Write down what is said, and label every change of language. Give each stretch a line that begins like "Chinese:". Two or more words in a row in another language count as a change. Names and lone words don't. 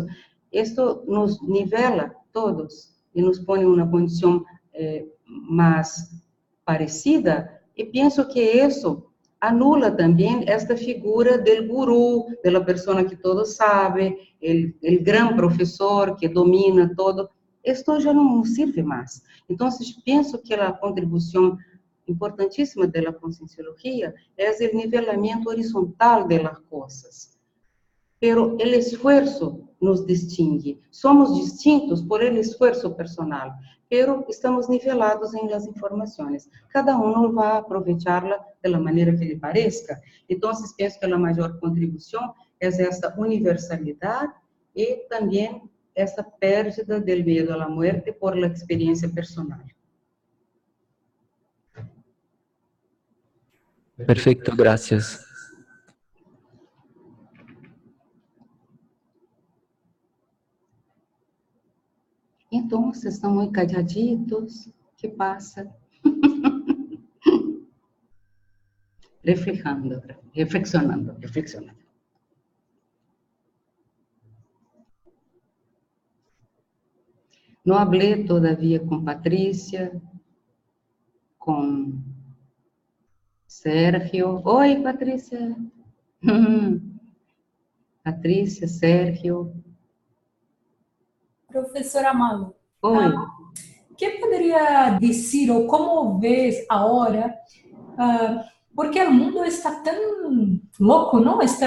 Spanish: Esto nos nivela todos y nos pone en una condición más parecida, y pienso que eso anula también esta figura del gurú, de la persona que todo sabe, el gran profesor que domina todo. Esto ya no sirve más. Entonces, pienso que la contribución importantíssima
Portuguese: da conscienciología é o nivelamento horizontal das coisas.
Spanish: pero el esfuerzo nos distingue. Somos distintos por el esfuerzo personal, pero estamos nivelados en las informaciones. Cada uno va a aprovecharla de la manera que le parezca. Entonces, pienso que la mayor contribución es esta universalidad y también esta pérdida del miedo a la muerte por la experiencia personal. Perfecto, gracias. Entonces,
Portuguese: estão muito
Spanish: calladitos. ¿Qué pasa? Reflexionando.
Portuguese: Não
Spanish: hablé todavía
Portuguese: com Patrícia, com Sérgio. Oi, Patrícia. Patrícia, Sérgio. Professora Malu, Oi. que poderia dizer ou como vês agora, porque o mundo está tão louco, não?